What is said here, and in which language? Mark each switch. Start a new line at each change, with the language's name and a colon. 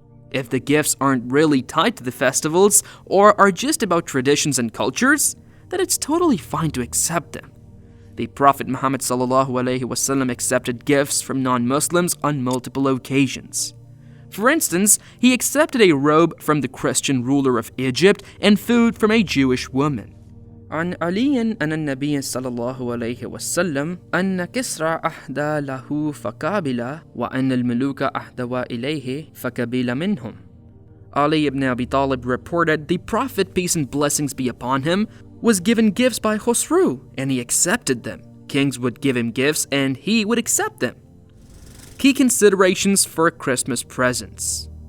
English: If the gifts aren't really tied to the festivals or are just about traditions and cultures, then it's totally fine to accept them. The Prophet Muhammad ﷺ accepted gifts from non-Muslims on multiple occasions. For instance, he accepted a robe from the Christian ruler of Egypt and food from a Jewish woman.
Arabic: عن علي أن النبي صلى الله عليه وسلم أن كسرى أهدى له فقابل وأن الملوك أهدوا إليه فقبل منهم.
English: Ali ibn Abi Talib reported the Prophet, peace and blessings be upon him, was given gifts by Khosru and he accepted them. Kings would give him gifts and he would accept them. Key considerations for Christmas presents.